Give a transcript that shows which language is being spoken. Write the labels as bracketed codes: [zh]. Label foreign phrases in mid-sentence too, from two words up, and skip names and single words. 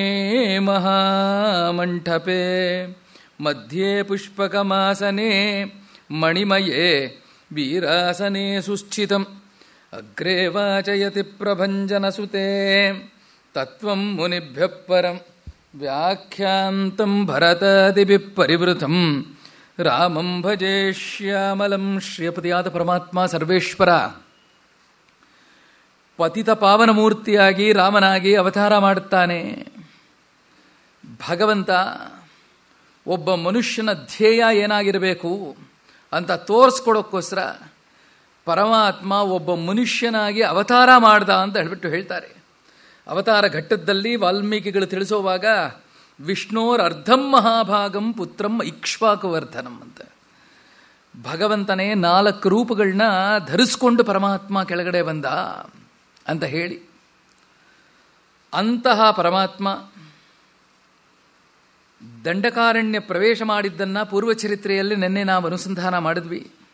[sa] ಮಹಾಮಂಟಪೇ ಮಧ್ಯೆ ಪುಷ್ಪಕಮಾಸನೆ ಮಣಿಮಯೇ ವೀರಾಸನೆ ಸುಸ್ಥಿತಂ ಅಗ್ರೇ ವಾಚಯತಿ ಪ್ರಭಂಜನಸುತೆ ತತ್ವಂ ಮುನಿಭ್ಯಃ ಪರಂ ವ್ಯಾಖ್ಯಾಂತಂ ಭರತಾದಿಭಿಃ ಪರಿವೃತಂ ರಾಮಂ ಭಜೆ ಶ್ಯಾಮಲಂ. [kn] ಶ್ರೀಪತಿಯಾದ ಪರಮಾತ್ಮ ಸರ್ವೇಶ್ವರ ಪತಿತ ಪಾವನ ಮೂರ್ತಿಯಾಗಿ ರಾಮನಾಗಿ ಅವತಾರ ಮಾಡುತ್ತಾನೆ. ಭಗವಂತ ಒಬ್ಬ ಮನುಷ್ಯನ ಧ್ಯೇಯ ಏನಾಗಿರಬೇಕು ಅಂತ ತೋರಿಸ್ಕೊಡೋಕ್ಕೋಸ್ಕರ ಪರಮಾತ್ಮ ಒಬ್ಬ ಮನುಷ್ಯನಾಗಿ ಅವತಾರ ಮಾಡ್ದ ಅಂತ ಹೇಳ್ತಾರೆ. ಅವತಾರ ಘಟ್ಟದಲ್ಲಿ ವಾಲ್ಮೀಕಿಗಳು ತಿಳಿಸುವಾಗ [sa] ವಿಷ್ಣೋರ್ ಅರ್ಧಂ ಮಹಾಭಾಗಂ ಪುತ್ರಂ ಇಕ್ಷ್ವಾಕುವರ್ಧನಂ [kn] ಅಂತ ಭಗವಂತನೇ 4 ರೂಪಗಳನ್ನ ಧರಿಸ್ಕೊಂಡು ಪರಮಾತ್ಮ ಕೆಳಗಡೆ ಬಂದ ಅಂತ ಹೇಳಿ, ಅಂತಹ ಪರಮಾತ್ಮ ದಂಡಕಾರಣ್ಯ ಪ್ರವೇಶ ಮಾಡಿದ್ದನ್ನ ಪೂರ್ವಚರಿತ್ರೆಯಲ್ಲಿ ನಿನ್ನೆ ನಾವು ಅನುಸಂಧಾನ ಮಾಡಿದ್ವಿ.